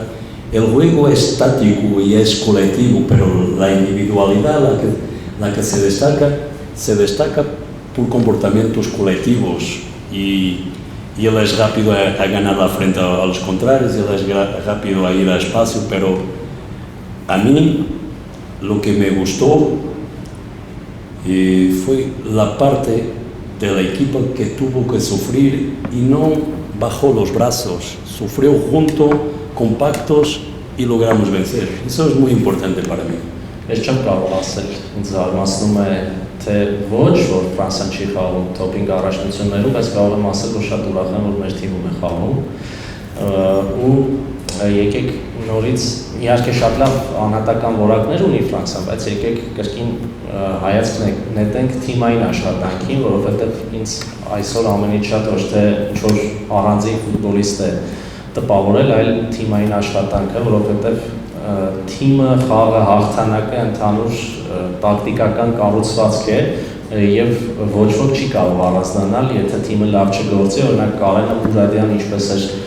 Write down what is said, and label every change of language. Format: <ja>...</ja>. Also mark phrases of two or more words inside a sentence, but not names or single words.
<es>El juego es táctico y es colectivo, pero la individualidad, la que se destaca por comportamientos colectivos y él es rápido a ganar la frente a los contrarios, él es rápido a ir a espacio, pero a mí lo que me gustó fue la parte del equipo que tuvo que sufrir y no bajó los brazos, sufrió juntos, compactos y logramos vencer. Eso es muy importante para mí.</es> <hy>Ես չեմ կարող ասել, ինձ զարմացնում է թե ոչ, որ Ֆրանսիան չի խաղում թոփինգ առաջնություններում, բայց կարող եմ ասել, որ շատ ուրախ եմ, որ մեր թիմում է խաղում։ Ու եկեք նորից իհարկե շատ լավ անհատական որակներ ունի Ֆրանսիան, բայց եկեք կրկին հայացք նետենք թիմային աշխատանքին, որովհետև ինձ այսօր ամենից շատ ոչ թե ինչ-որ առանձին ֆուտբոլիստ է տպավորել, այլ թիմային աշխատանքը, որովհետև թիմը, խաղը, հաղթանակը ընդհանուր տակտիկական կառուցվածք է եւ ոչ ոք չի կարող առանձնանալ, եթե թիմը լավ չգործի, օրինակ Կարենը Մուրադյան ինչպես էր</hy>